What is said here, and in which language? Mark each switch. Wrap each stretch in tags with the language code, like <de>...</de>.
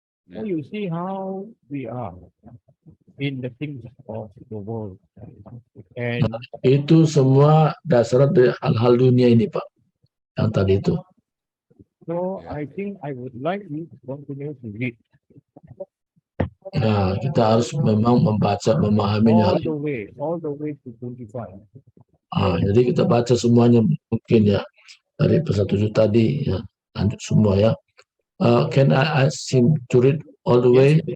<en>So you see how we are in the things of the world. And</en> <id>Itu semua dasar dari hal-hal dunia ini Pak, yang tadi itu.</id> <en>so I think I would like you to continue to read</en> <id>Nah, kita harus memang membaca, memahaminya.</id> <en>all the way to 25.</en> <id>Jadi kita baca semuanya mungkin ya dari pasal 7 tadi ya, lanjut semua ya.</id> <en>Can I ask him to read all the way?</en>